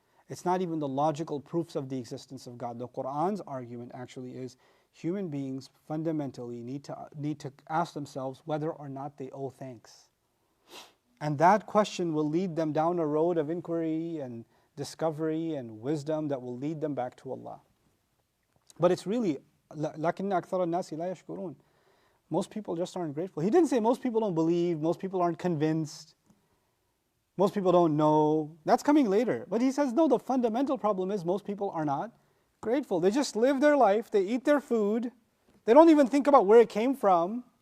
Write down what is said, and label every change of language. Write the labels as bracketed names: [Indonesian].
[English] It's not even the logical proofs of the existence of God. The Quran's argument actually is human beings fundamentally need to ask themselves whether or not they owe thanks. And that question will lead them down a road of inquiry and discovery and wisdom that will lead them back to Allah. But it's really, [Arabic] لَكِنَّ أَكْثَرَ النَّاسِ لَا يَشْكُرُونَ. [English] Most people just aren't grateful. He didn't say most people don't believe, most people aren't convinced, most people don't know. That's coming later. But he says, no, the fundamental problem is most people are not grateful. They just live their life, they eat their food, they don't even think about where it came from.